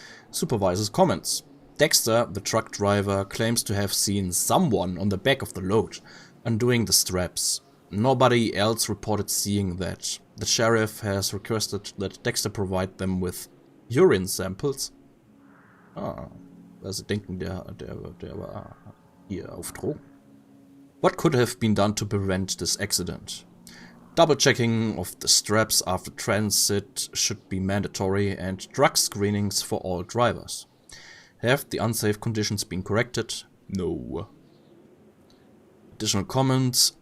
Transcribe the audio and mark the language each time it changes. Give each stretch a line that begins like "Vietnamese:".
English: Supervisor's comments. Dexter, the truck driver, claims to have seen someone on the back of the load, undoing the straps. Nobody else reported seeing that. The sheriff has requested that Dexter provide them with urine samples.
German: Ah, also denken, der war hier auf Drogen.
English: What could have been done to prevent this accident? Double checking of the straps after transit should be mandatory, and drug screenings for all drivers. Have the unsafe conditions been corrected? No. Additional comments.